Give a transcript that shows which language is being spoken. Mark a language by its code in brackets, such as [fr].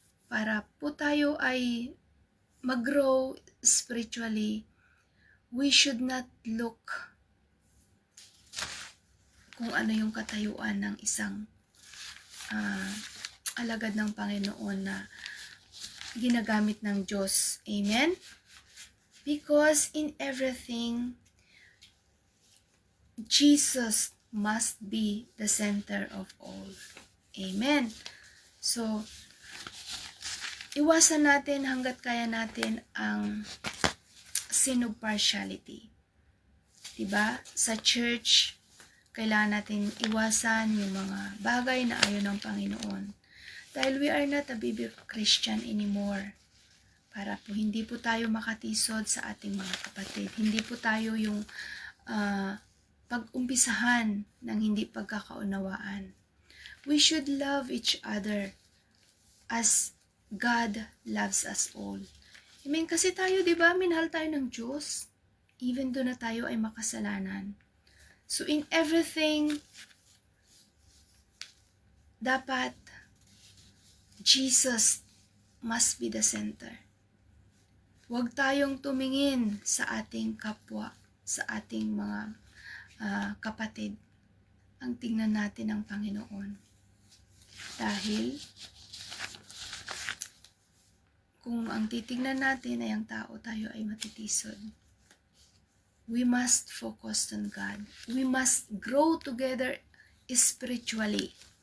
[tl] Para po tayo ay mag-grow spiritually, [en] we should not look [tl] kung ano yung katayuan ng isang alagad ng Panginoon na ginagamit ng Diyos. Amen? [en] Because in everything, Jesus must be the center of all. [tl] Amen? So, iwasan natin hanggat kaya natin ang [en] sin of partiality. [tl] Diba? Sa church, kailangan natin iwasan yung mga bagay na ayaw ng Panginoon. [en] Dahil we are not a baby Christian anymore. [tl] Para po hindi po tayo makatisod sa ating mga kapatid. Hindi po tayo yung pag-umpisahan ng hindi pagkakaunawaan. [en] We should love each other as God loves us all. Amen? [tl] Kasi tayo, di ba, minahal tayo ng Diyos. Even doon na tayo ay makasalanan. [en] So in everything, dapat Jesus must be the center. [tl] Huwag tayong tumingin sa ating kapwa, sa ating mga kapatid. Ang tingnan natin ang Panginoon. Dahil kung ang titignan natin ay ang tao, tayo ay matitisod. [en] We must focus on God. We must grow together spiritually.